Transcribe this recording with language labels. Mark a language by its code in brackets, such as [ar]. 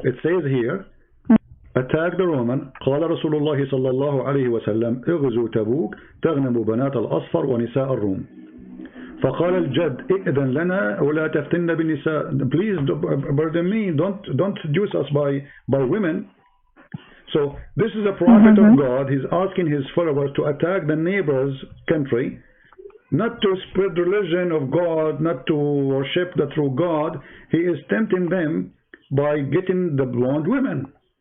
[en] It says here, attack the Roman. [ar] قال رسول الله صلى الله عليه وسلم اغزوا تبوك تغنم بنات الأصفر ونساء الروم. فقال الجد ائذن لنا ولا تفتن بالنساء. [en] Please burden me. Don't seduce us by women. So this is a prophet of God. He's asking his followers to attack the neighbor's country, not to spread religion of God, not to worship the true God. He is tempting them by getting the blonde women.